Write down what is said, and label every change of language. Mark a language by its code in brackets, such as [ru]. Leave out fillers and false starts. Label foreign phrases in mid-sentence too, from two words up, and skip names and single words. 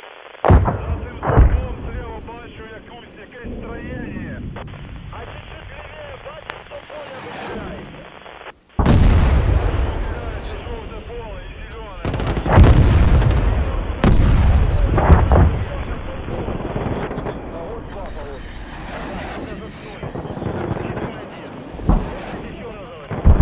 [uk] За цим стовпом зліва бачу якесь строєння. А [ru] чуть-чуть лівее, [uk] бачиш, що поля виглядається? Це жовте поле і зелене. [ru] А вот два поворот. Ага, это заснули. Еще раз говорю.